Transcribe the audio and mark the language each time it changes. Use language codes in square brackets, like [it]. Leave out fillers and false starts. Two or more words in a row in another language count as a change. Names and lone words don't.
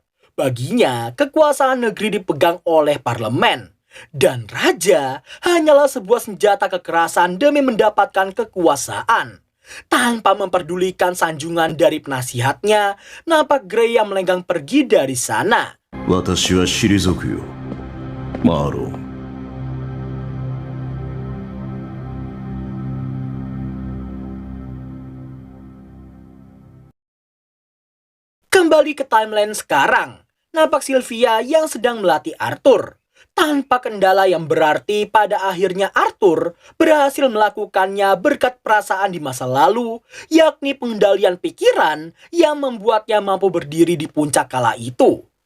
[id] Baginya, kekuasaan negeri dipegang oleh parlemen. Dan raja hanyalah sebuah senjata kekerasan demi mendapatkan kekuasaan. Tanpa memperdulikan sanjungan dari penasihatnya, nampak Grey yang melenggang pergi dari sana. [ja] 私は退くよ、マーロン。 [id] Kembali ke timeline sekarang, nampak Sylvia yang sedang melatih Arthur. Tanpa kendala yang berarti pada akhirnya Arthur berhasil melakukannya berkat perasaan di masa lalu, yakni pengendalian pikiran yang membuatnya mampu berdiri di puncak kala itu.